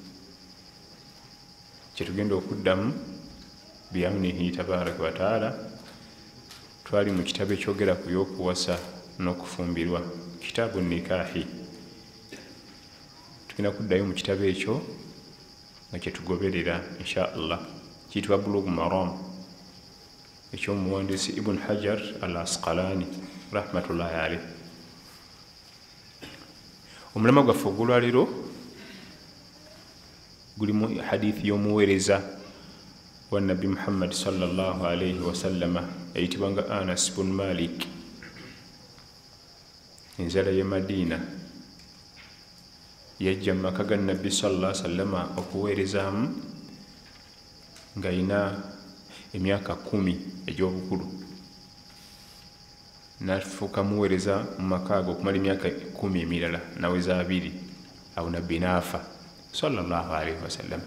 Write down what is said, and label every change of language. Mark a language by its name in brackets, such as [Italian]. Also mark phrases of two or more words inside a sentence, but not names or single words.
[Ganda] kyetugenda okuddamu [Arabic] بإذنه تبارك وتعالى [Ganda] twali mu kitabo ekyogera ku by'okuwasa n'okufumbirwa [Arabic] كتاب نكاح [Ganda] tugenda kuddayo mu kitabo ekyo nga kyetugoberera [Arabic] إن شاء الله [Ganda] kiyitibwa Bulugh Maram ekyomuwandiisi Ibn Hajar al-Asqalani [Arabic] رحمة الله عليه. [Ganda] Omulama gwaffe ogwolwaliro gulimu hadithi y'omuweereza wa Nabi Muhammad [Arabic] صلى الله عليه وسلم [Ganda] eyitibwanga Anas bun Malik enzala ye Madina yajja mu maka ga Nabbi [Arabic] صلى الله عليه وسلم [Ganda] okuweerezaamu ng'ayina emyaka 10 egy'obukulu n'afuuka muweereza mu maka ago okumala emyaka 10 emirala naweza 2 awo Nabbi n'afa [Arabic] صلى الله عليه وسلم.